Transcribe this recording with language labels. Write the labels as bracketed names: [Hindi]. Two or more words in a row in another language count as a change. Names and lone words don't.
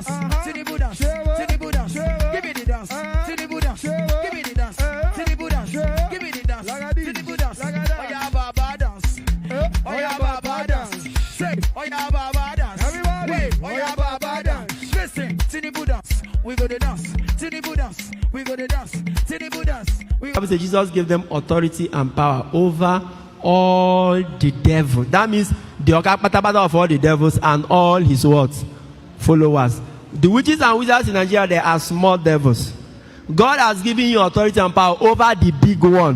[English] Tinubu dance. Tinubu dance. Give me the dance. Tinubu dance. Give me the dance. Tinubu dance. Give me the dance. Tinubu dance. Oh yeah, Baba dance. Oh yeah, Baba dance. Say, oh yeah, Baba dance. Everybody, oh yeah, Baba dance. Listen, Tinubu dance. We go to dance. Tinubu dance. We go to dance. Tinubu dance. We go Bible says Jesus gave them authority and power over all the devil. That means the okapatapata of all the devils and all his what? Followers. The witches and wizards in Nigeria, they are small devils. God has given you authority and power over the big one.